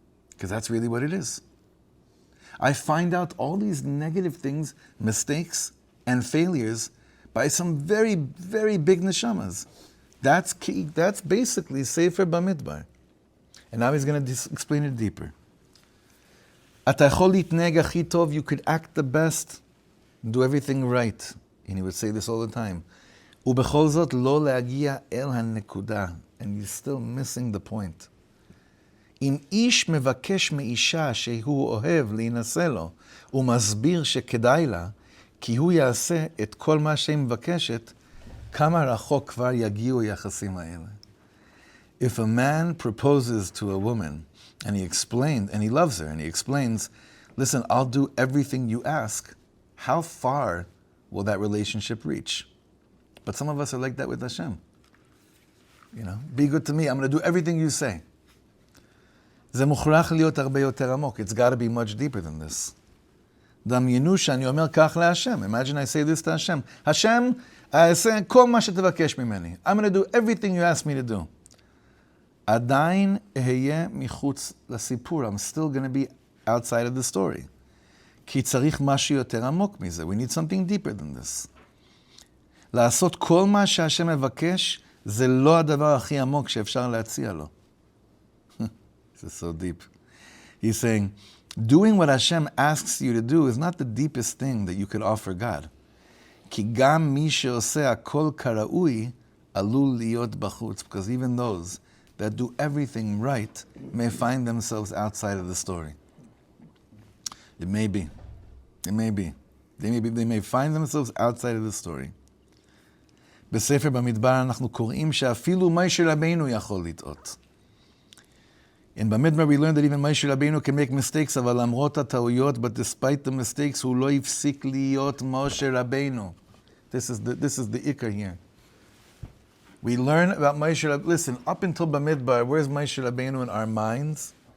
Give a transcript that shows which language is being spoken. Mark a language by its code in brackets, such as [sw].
[en] Because that's really what it is. I find out all these negative things, mistakes, and failures by some very, very big neshamas. That's key. That's basically Sefer Bamidbar. And now he's going to explain it deeper. [he] אתה יכול להתנהג הכי טוב, [en] you could act the best, do everything right. And he would say this all the time. [he] ובכל זאת לא להגיע אל הנקודה. [en] And you're still missing the point. [he] אם איש מבקש מאישה שהוא אוהב להינשא לו, הוא מסביר שכדאי לה, כי הוא יעשה את כל מה שהיא מבקשת, כמה רחוק כבר יגיעו היחסים האלה. [en] If a man proposes to a woman and he loves her, and he explains, listen, I'll do everything you ask, how far will that relationship reach? But some of us are like that with Hashem. Be good to me, I'm going to do everything you say. It's got to be much deeper than this. Imagine I say this to Hashem. Hashem, I'm going to do everything you ask me to do. I'm still going to be outside of the story. We need something deeper than this. [he] לעשות כל מה שהשם מבקש, זה לא הדבר הכי עמוק שאפשר להציע לו. [en] This is so deep. He's saying, doing what Hashem asks you to do is not the deepest thing that you could offer God. [he] כי גם מי שעושה הכל כראוי, עלול להיות בחוץ. [en] Because even those that do everything right may find themselves outside of the story. It may be. They may find themselves outside of the story. [he] בספר במדבר אנחנו קוראים שאפילו משה רבינו יכול לטעות. [en] In Bamidbar we learned that even Moshe Rabbeinu can make mistakes, [he] אבל למרות הטעויות, [en] but despite the mistakes, [he] הוא לא הפסיק להיות משה רבינו. [en] This is the ikar here. We learn about Moshe Rabbeinu. Listen, up until Bamidbar, where's Moshe Rabbeinu in our minds?